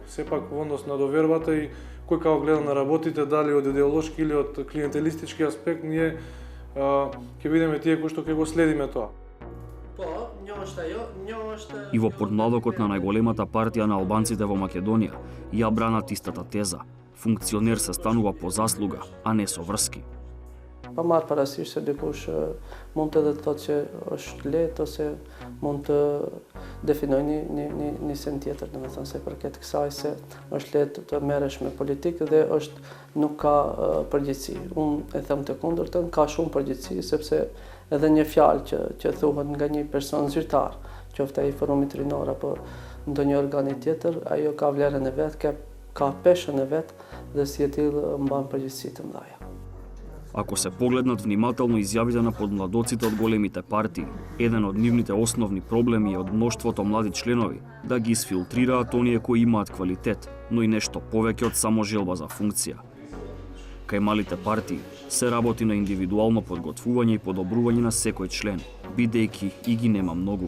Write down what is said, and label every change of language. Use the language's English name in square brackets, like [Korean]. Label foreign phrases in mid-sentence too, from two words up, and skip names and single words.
[Macedonian] Сепак во однос на довербата и кој како гледа на работите, дали од идеолошки или од клиентелистички аспект, ние ќе видиме тие кои што ќе го следиме тоа. И во подмладокот на најголемата партија на албанците во Македонија ја бранат истата теза. Функционер се станува по заслуга, а не со врски. [Albanian] pa marr parasysh se dikush mund edhe të thotë që është lehtë ose mund të definojë një sens tjetër, domethënë se përket kësaj se është lehtë të merresh me politikë dhe nuk ka përgjegjësi. Unë e them të kundërtën, ka shumë përgjegjësi sepse edhe një fjalë që thuhet nga një person zyrtar, qoftë ai forumit rinor apo ndonjë organi tjetër, ajo ka vlerën e vet, ka peshën e vet dhe si e tillë mban përgjegjësi të mëdha. [Macedonian] Ако се погледнат внимателно изјавите на подмладоците од големите партии, еден од нивните основни проблеми е од мноштвото млади членови да ги изфилтрираат оние кои имаат квалитет, но и нешто повеќе од само желба за функција. Кај малите партии се работи на индивидуално подготвување и подобрување на секој член, бидејќи и ги нема многу.